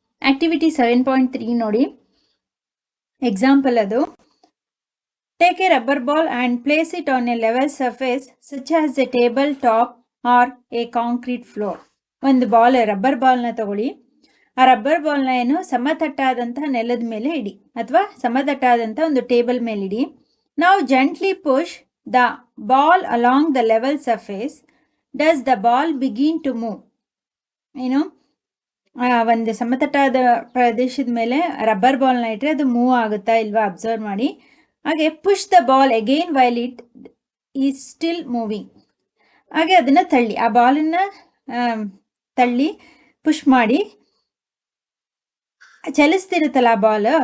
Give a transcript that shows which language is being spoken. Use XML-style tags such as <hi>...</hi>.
<en>Activity 7.3 ನೋಡಿ. Example ಅದು, take a rubber ball and place it on a level surface such as a table top or a concrete floor.</en> <kn>ಒಂದು rubber ಬಾಲ್ನ ತಗೊಳ್ಳಿ. ಆ rubber ಬಾಲ್ನ ಸಮತಟ್ಟಾದಂತಹ ನೆಲದ ಮೇಲೆ ಇಡಿ, ಅಥವಾ ಸಮತಟ್ಟಾದಂಥ ಒಂದು ಟೇಬಲ್ ಮೇಲೆ ಇಡಿ.</kn> <en>Now gently push the ball along the level surface. Does the ball begin to move?</en> <kn>ಒಂದು ಸಮತಟ್ಟಾದ ಪ್ರದೇಶದ ಮೇಲೆ ರಬ್ಬರ್ ಬಾಲ್ನ ಇಟ್ಟರೆ ಅದು ಮೂವ್ ಆಗುತ್ತಾ ಇಲ್ವಾ ಅಬ್ಸರ್ವ್ ಮಾಡಿ.</kn> <en>ಹಾಗೆ push the ball again while it is still moving.</en> <kn>ಹಾಗೆ ಅದನ್ನು ತಳ್ಳಿ, ಆ ಬಾಲನ್ನು ತಳ್ಳಿ ಪುಷ್ ಮಾಡಿ, ಚಲಿಸ್ತಿರುತ್ತಲ್ಲ ಆ ಬಾಲ್.</kn>